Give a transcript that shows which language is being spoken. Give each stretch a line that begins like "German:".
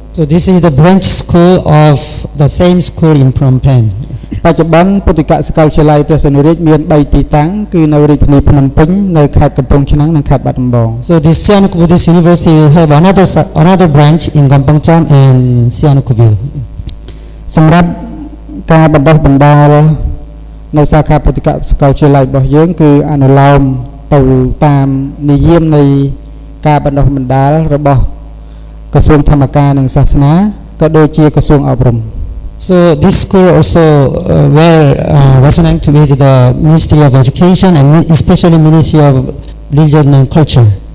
English: So this is the branch school of the same school in Phnom Penh.
Khmer: បច្ចុប្បន្នពុទ្ធិកសាកលវិទ្យាល័យព្រះសង្ឃរាជមាន3ទីតាំងគឺនៅរាជធានីភ្នំពេញនៅខេត្តកំពង់ឆ្នាំងនិងខេត្តបាត់ដំបង
English: So this Sihanouk Buddhist University will have another branch in Kampong Cham and Sihanoukville.
Khmer: សម្រាប់ ការបណ្ដុះបណ្ដាលនៅសាខាពុទ្ធិកសាកលវិទ្យាល័យរបស់យើងគឺអនុលោមទៅតាមនិយមនៃការបណ្ដុះបណ្ដាលរបស់ក្រសួងធម្មការនិងសាសនាក៏ដូចជាក្រសួងអប់រំ
English: So this school also were resonant with the Ministry of Education and especially Ministry of Religion and Culture.